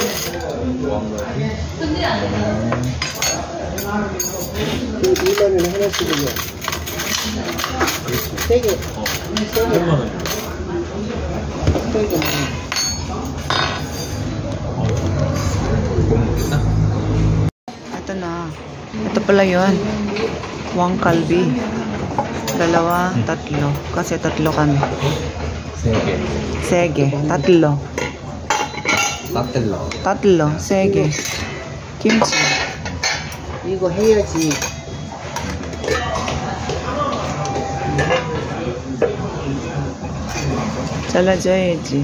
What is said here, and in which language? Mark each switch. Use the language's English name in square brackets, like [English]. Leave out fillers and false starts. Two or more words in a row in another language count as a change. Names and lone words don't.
[Korean] 왕갈비? 그 2만 원에 하나씩은요. 3개. 8만 원. 3개. 못 먹겠다? [Filipino] Ito na. Ito pala yun. Wang kalbi. 2, 3. Kasi 3 kami. [Korean] 3개. Sege. 3. 따뜻러. 3. Sege. Kimchi. 이거 해야지. 잘라줘야지.